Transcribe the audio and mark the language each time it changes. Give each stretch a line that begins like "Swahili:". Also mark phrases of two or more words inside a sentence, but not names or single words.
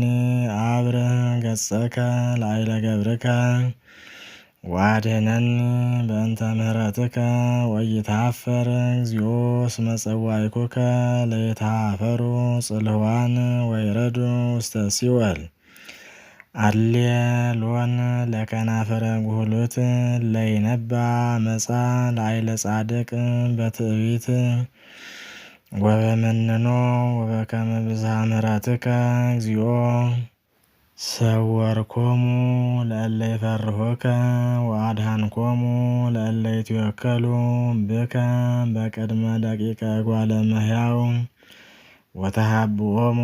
Geez: አብርህ ገጸከ ላዕለ ገብርከ ወአድኅነኒ በእንተ ምሕረትከ ወኢይትኀፈር እግዚኦ እስመ ጸዋዕኩከ ለይትኀፈሩ ጽልዋን ወይረዱ ውስተ ሲኦል አልየ ሎን ለከናፈረ ጉህሉት ለይነባ መጻ ላዕለ ጻድቅ በትዕቢት ወበመንኖ ወበከመ ብዝኃ ምሕረትከ እግዚኦ ሰወርኮሙ ለእለ ይፈርሁከ ወአድኃንኮሙ ለእለ ይትወከሉ ብከ በቅድመ ደቂቀ እጓለ እመሕያው ወተሃብኦሙ